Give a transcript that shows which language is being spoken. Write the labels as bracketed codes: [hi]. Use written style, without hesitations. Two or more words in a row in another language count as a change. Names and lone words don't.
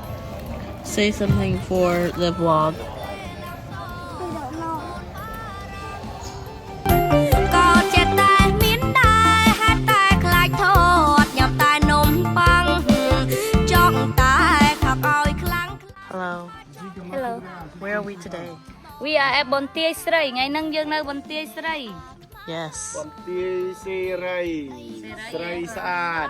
[en] Say something for the vlog. I don't know. [km] ក៏ចិត្តតែមានដែរហេតុតែខ្លាចថតញ៉ាំតែនំប៉័ងចង់តែខាប់ឲ្យខ្លាំង [en] Hello. Hello Where are we today? We are at [km] បន្ទាយស្រីថ្ងៃហ្នឹងយើងនៅបន្ទាយស្រី [en] Yes. [km] បន្ទាយសេរីស្រីស្អាត